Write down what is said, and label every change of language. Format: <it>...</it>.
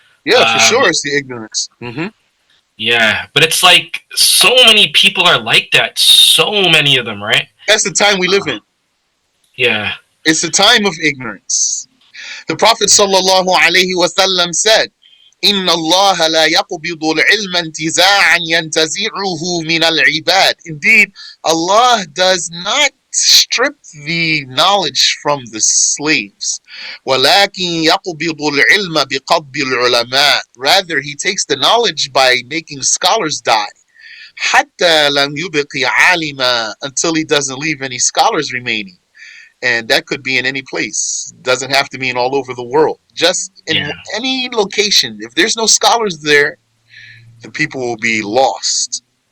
<en>Yeah, for sure, it's the ignorance. Mm-hmm. Yeah, but it's like so many people are like that. So many of them, right? That's the time we live in. Yeah. It's the time of ignorance. The Prophet sallallahu alaihi wasallam said,</en> <ar>إن الله لا يقبض العلم انتزاعا ينتزعه من العباد.</ar> <en>Indeed, Allah does not strip the knowledge from the slaves.</en> <ar>ولكن يقبض العلم بقبض العلماء.</ar> <en>Rather, he takes the knowledge by making scholars die.</en> <ar>حتى لم يبق عالما,</ar> <en>until he doesn't leave any scholars remaining. And that could be in any place. Doesn't have to mean all over the world. Just in Yeah. any location. If there's no scholars there, the people will be lost.</en>